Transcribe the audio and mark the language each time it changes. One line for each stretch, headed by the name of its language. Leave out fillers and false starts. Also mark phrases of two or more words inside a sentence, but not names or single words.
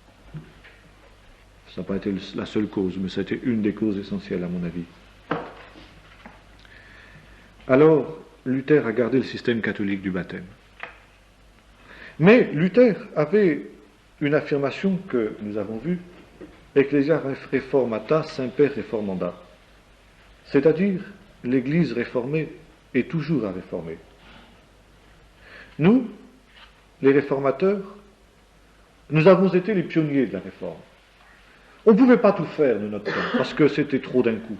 French: Ça n'a pas été la seule cause, mais ça a été une des causes essentielles à mon avis. Alors, Luther a gardé le système catholique du baptême. Mais Luther avait une affirmation que nous avons vue,
Latin: Ecclesia reformata semper reformanda.
French: C'est-à-dire, l'Église réformée est toujours à réformer. Nous, les réformateurs, nous avons été les pionniers de la réforme. On ne pouvait pas tout faire de notre temps, parce que c'était trop d'un coup.